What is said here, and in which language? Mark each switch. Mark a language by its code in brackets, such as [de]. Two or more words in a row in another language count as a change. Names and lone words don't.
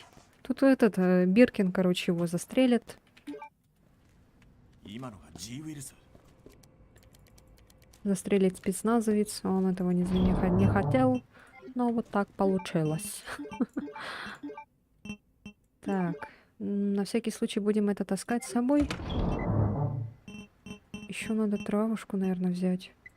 [ru] Тут этот Биркин, короче, его застрелят. [ja] 今のが G ウイルス。 [ru] Застрелить спецназовец. Он этого не хотел. Но вот так получилось. Так. На всякий случай будем это таскать с собой. Еще надо травушку, наверное, взять.